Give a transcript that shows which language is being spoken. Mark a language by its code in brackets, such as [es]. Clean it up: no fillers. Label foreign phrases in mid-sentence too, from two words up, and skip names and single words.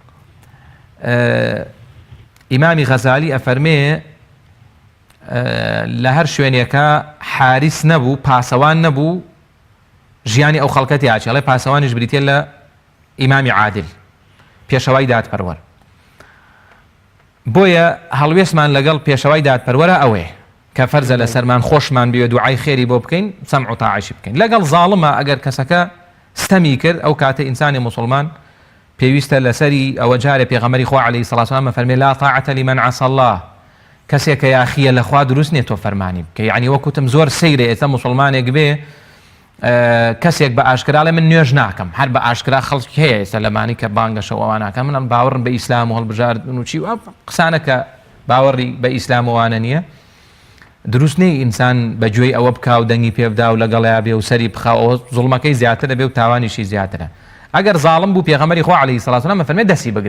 [ckb] ئیمامی غەزالی ئەفەرمێ لە هەر شوێنێکە حارس نەبوو پاسەوان نەبوو ژیانی ئەو خەڵکەتی ئاچێڵێ پاسەوانیش بریتێ لە ئیمامی عادل پێشەوای دادپەروەر بۆیە هەڵوێستمان لەگەڵ پێشەوای دادپەروەرە ئەوێ کە فەرزە لە سەرمان خۆشمان بێ دوعای خێری بۆ بکەین سەمع و تاعیشی بکەین لەگەڵ زاڵمە ئەگەر کەسەکە ستەمی کرد ئەو کاتە ئینسانی موسڵمان پێویستە لەسەری ئەوە جارێ پێغەمبەری خوا [ar] عەلەیهی سەڵاتو وسەلام [ckb] فەرمێ [ar] لا طاعة لمن عصى الله [ckb] کەسێک کە یاخیە لەخوا دروست نێت تۆ فەرمانی بکە یعنی وەکوتم زۆر سەیرە ئێستا موسڵمانێک بێ کەسێک بە ئاشکراڵێ من نوێژ ناکەم هەر بە ئاشکرا خەڵکی هەیە ئێستا لەمانی کە بانگەشە ئەواناکە منم باوەڕم بە ئیسلام و هەڵبژاردن و چی و قسانە کە باوەڕی بە ئیسلام وانە نییە دروست نەی ئینسان بەگوێی ئەوە بکا و دەنگی پێ بدا و لەگەڵیا بێ و سەری بخاوەوە زوڵمەکەی زیاترە بێ و تاوانیشی زیاترە ئەگەر زاڵم بوو پێغەمبەری خوا [ar] عەلەیهی سەڵاتو وەسەلام [ckb] فەرمێ دەستی بگرن